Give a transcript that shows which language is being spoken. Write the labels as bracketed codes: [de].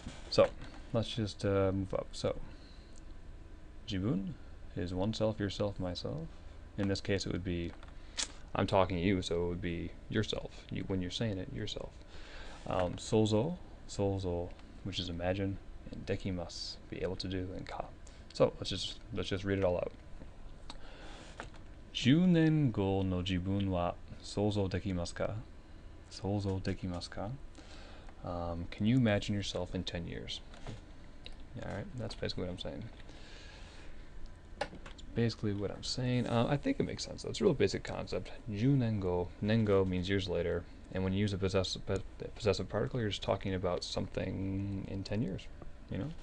[en] So let's just move up. So jibun is oneself, yourself, myself. In this case, it would be, I'm talking to you, so it would be yourself. When you're saying it, yourself. Souzou, which is imagine, and dekimasu, be able to do, and ka. So let's just read it all out. [ja] 10年後の自分は想像できますか? 想像できますか? [en] Can you imagine yourself in 10 years? Alright, that's basically what I'm saying. I think it makes sense though. It's a real basic concept. Junengo, nengo means years later, and when you use a possessive particle, you're just talking about something in 10 years. You know?